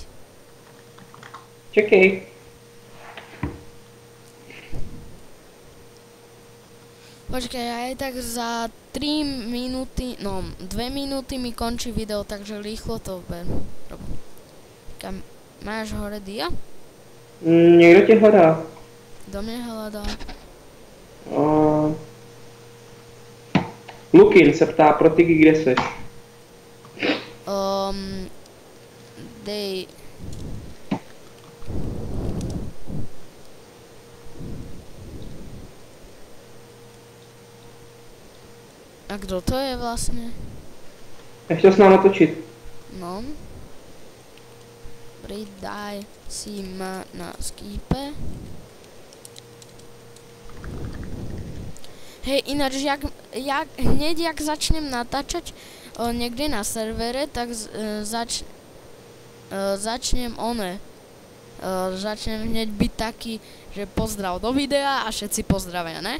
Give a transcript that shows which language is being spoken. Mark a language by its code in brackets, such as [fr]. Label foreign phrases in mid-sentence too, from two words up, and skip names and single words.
[cs] Čekej. [sk] Počkaj, aj tak za 3 minúty, no 2 minúty mi končí video, takže rýchlo to robím. Máš hore dia? [cs] Někdo tě hledá. Kdo mě hledá? Lukin se ptá, pro ty, kde seš? Dej... A kdo to je vlastně? Já chtěl s námi natočit. No. [sk] Pridaj si ma na Skype. Hej, ináč, hneď jak začnem natáčať niekde na servere, tak začnem začnem hneď byť taký, že pozdrav do videa a všetci pozdravia, ne?